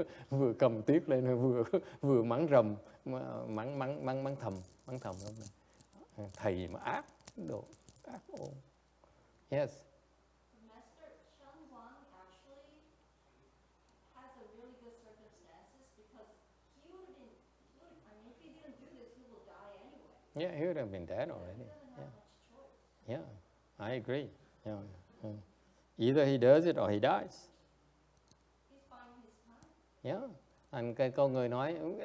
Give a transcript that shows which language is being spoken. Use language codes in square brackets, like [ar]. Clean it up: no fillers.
[vi] vừa cầm tuyết lên, vừa mắng rầm, mắng thầm lắm. Thầy mà ác đồ ác ôn. Yes. [en] Master Shangguan actually has a really good circumstances because he would have been, I mean, if he didn't do this, he will die anyway. Yeah, he would have been dead already. He doesn't have much choice. Yeah, I agree. Yeah. Either he does it or he dies. He's buying his time. Yeah. And [vi] cái con người nói,